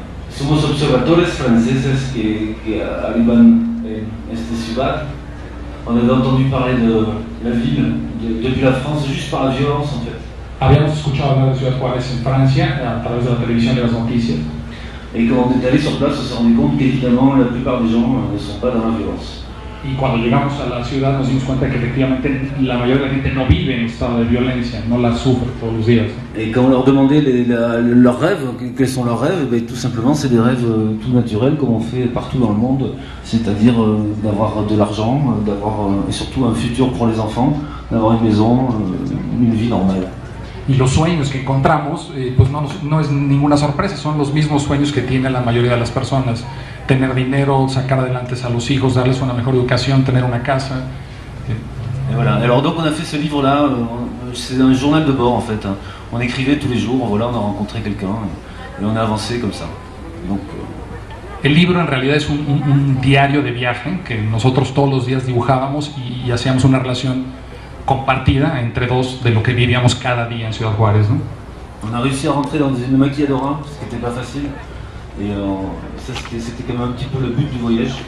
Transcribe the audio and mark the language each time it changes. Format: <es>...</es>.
<es>Somos observadores franceses que arriban en esta ciudad.</es> <fr>On avait entendu parler de la ville depuis la France juste par la violence en fait.</fr> <es>Habíamos escuchado hablar de Ciudad Juárez en Francia a través de la televisión y las noticias.</es> <fr>Et quand on est allé sur place, on s'est rendu compte qu'évidemment la plupart des gens ne sont pas dans la violence.</fr> <es>Y cuando llegamos a la ciudad nos dimos cuenta que efectivamente la mayoría de la gente no vive en estado de violencia, no la sufre todos los días.</es> <fr>Et quand on leur demandait leurs rêves, quels sont leurs rêves, ben, tout simplement c'est des rêves tout naturels comme on fait partout dans le monde, c'est-à-dire d'avoir de l'argent, d'avoir et surtout un futur pour les enfants, d'avoir une maison, une vie normale.</fr> <es>Y los sueños que encontramos, pues no es ninguna sorpresa, son los mismos sueños que tiene la mayoría de las personas: tener dinero, sacar adelante a los hijos, darles una mejor educación, tener una casa.</es> <fr>Et voilà. Alors donc on a fait ce livre-là, c'est un journal de bord en fait. On écrivait tous les jours, voilà, on a rencontré quelqu'un et on a avancé comme ça. Donc,</fr> <es>el libro en realidad es un diario de viaje que nosotros todos los días dibujábamos y hacíamos una relación compartida entre dos de lo que vivíamos cada día en Ciudad Juárez, ¿no?</es> <fr>On a réussi à rentrer dans une maquilladora, ce qui n'était pas facile. Et ça c'était quand même un petit peu le but du voyage.</fr>